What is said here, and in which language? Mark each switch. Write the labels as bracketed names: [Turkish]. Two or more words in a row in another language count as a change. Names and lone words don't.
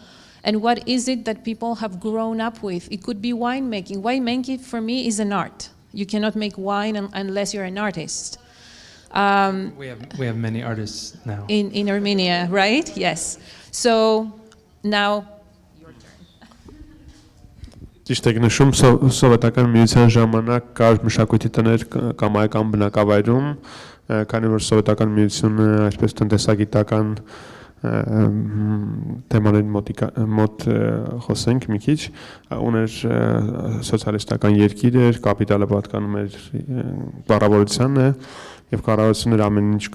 [English] And what is it that people have grown up with? It could be winemaking. Winemaking for me is an art. You cannot make wine unless you're an artist. We have many artists now. In Armenia, right? Yes. So now your turn. [Armenian] Ճիշտ եք նշում, սովետական միության ժամանակ կար մշակույթի տներ կամայական բնակավայրում, քանի որ սովետական միությունը այսպես տնտեսագիտական թեմաների մոտ խոսենք մի քիչ, ուներ սոցիալիստական երկիր էր, կապիտալը պատկանում էր կառավարությանը եւ կառավարությունը ամեն ինչ